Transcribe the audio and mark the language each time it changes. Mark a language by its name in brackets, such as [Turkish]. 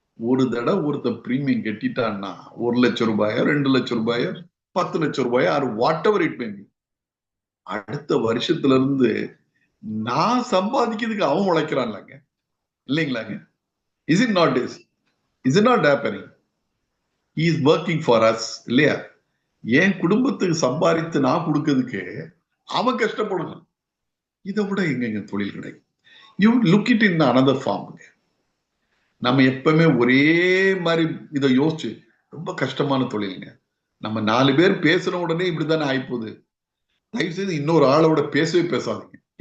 [Tamil] ஒரு தடவை ஒருத்தன் பிரீமியம் கட்டிட்டான்னா 1 லட்சம் ரூபாயோ 2 லட்சம் ரூபாயோ 10 லட்சம் ரூபாயோ [English] or whatever it may be, [Tamil] அடுத்த வருஷத்துல இருந்து நான் சம்பாதிக்கிறதுக்கு அவன் உழைக்கிறான்லங்க, இல்லைங்களாங்க? [English] Is it not happening? he is working for us, [Tamil] இல்லையா? என் குடும்பத்துக்கு சம்பாதித்து நான் கொடுக்கிறதுக்கு அவன் கஷ்டப்படணும். இதை விட எங்க தொழில் கிடைக்கும்? [English] You look it in another form. [Tamil] நம்ம எப்பவுமே ஒரே மாதிரி இதை யோசிச்சு, ரொம்ப கஷ்டமான தொழிலுங்க. நம்ம 4 பேர் பேசுன உடனே இப்படித்தானே ஆயிப்போகுது. தயவு செய்து இன்னொரு ஆளோட பேசவே பேசாதீங்க.